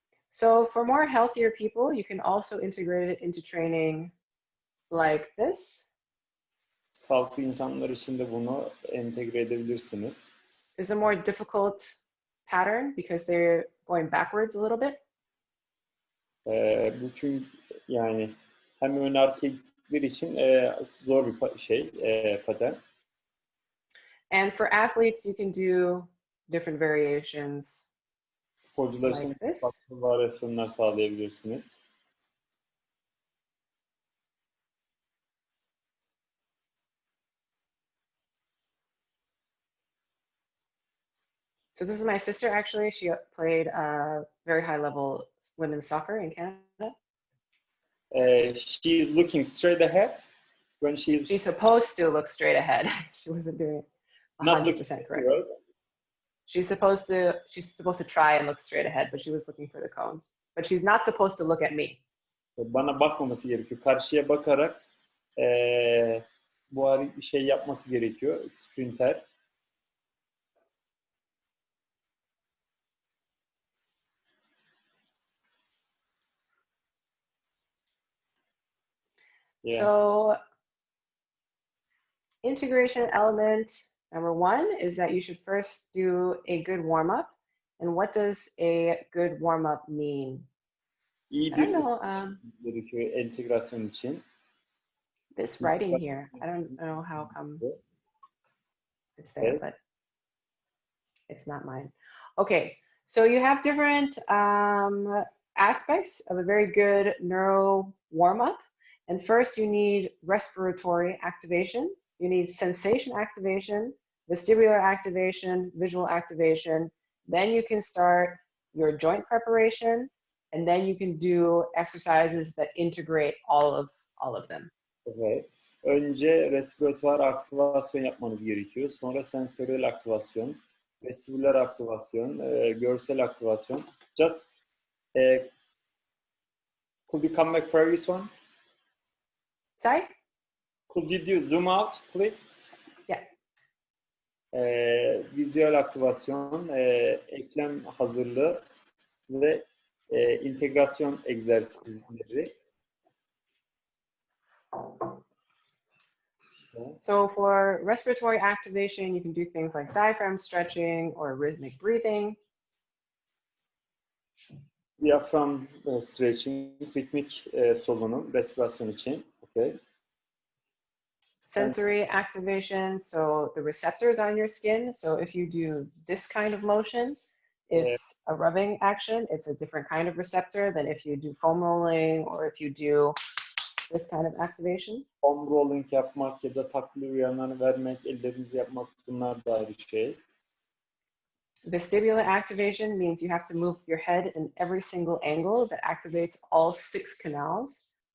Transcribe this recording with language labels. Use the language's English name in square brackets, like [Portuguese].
[English] So for more healthier people, you can also integrate it into training like this. [Turkish] Sağlıklı insanlar için de bunu entegre edebilirsiniz. [English] It's a more difficult pattern because they're going backwards a little bit. [Turkish] Bu çünkü yani hem ön arka gittikleri için zor bir patern. [English] And for athletes, you can do different variations [Turkish] Sporcular için [English] like this. [Turkish] farklı varyasyonlar sağlayabilirsiniz. [English] So this is my sister, actually. She played very high-level women's soccer in Canada. She's looking straight ahead when she's supposed to look straight ahead. She wasn't doing it 100% correct. Right? She's supposed to try and look straight ahead, but she was looking for the cones. But she's not supposed to look at me. [Turkish] Bana bakmaması gerekiyor. Karşıya bakarak bu şey yapması gerekiyor. [English] Sprinter. Yeah. So integration element number one is that you should first do a good warm-up. And what does a good warm-up mean? [Turkish] İyi [English] I don't know. [Turkish] gerekiyor entegrasyon için. [English] This writing here, I don't know how come it's there, but it's not mine. Okay, so you have different aspects of a very good neuro warm-up. And first you need respiratory activation. You need sensation activation, vestibular activation, visual activation. Then you can start your joint preparation, and then you can do exercises that integrate all of them. [Turkish] Evet. Önce respiratuar aktivasyon yapmanız gerekiyor. Sonra sensörel aktivasyon, vestibular aktivasyon, görsel aktivasyon. [English] Just could you come back for this one? Sorry? Could you do zoom out, please? Yeah. [Turkish] Vizüel aktivasyon, eklem hazırlığı ve integrasyon egzersizleri. [English] So for respiratory activation, you can do things like diaphragm stretching or rhythmic breathing. Diaphragm stretching, [Turkish] ritmik solunum, respirasyon için. [English] Okay. Sensory activation, so the receptors on your skin. So if you do this kind of motion, it's a rubbing action. It's a different kind of receptor than if you do foam rolling or if you do this kind of activation. [Turkish] Foam rolling yapmak ya da takviye uyanlarını vermek, ellerinizi yapmak, bunlar da ayrı şey. [English] Vestibular activation means you have to move your head in every single angle that activates all 6 canals.